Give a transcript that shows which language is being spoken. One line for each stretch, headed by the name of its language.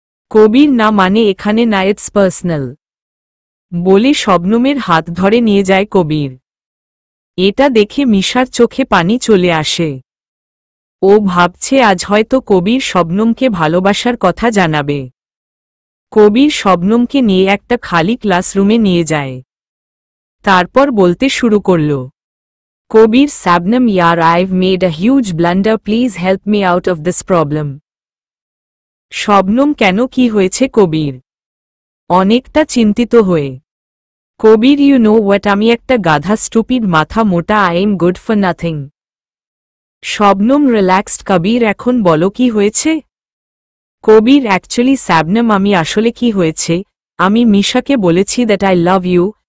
Bangla: কবির, না মানে এখানে না,
English: It's personal.
Bangla: বলে শবনমের হাত ধরে নিয়ে যায় কবির। এটা দেখে মিশার চোখে পানি চলে আসে। ও ভাবছে আজ হয়তো কবির শবনমকে ভালোবাসার কথা জানাবে। কবির শবনমকে নিয়ে একটা খালি ক্লাসরুমে নিয়ে যায়। তারপর বলতে শুরু করল,
English: কবির, শাবনম ইয়ার, I've made a huge blunder, please help me out of this problem.
Bangla: Shabnam, কেন, কি হয়েছে? কবির অনেকটা চিন্তিত হয়ে, কবির,
English: you know what,
Bangla: আমি একটা গাধা, স্টুপিড, মাথা মোটা,
English: I am good for nothing.
Bangla: Shabnam relaxed, কবির, এখন বলো কি হয়েছে? কবির, অ্যাকচুয়ালি শাবনম, আমি আসলে কি হয়েছে, আমি মিশাকে বলেছি
English: That I love you.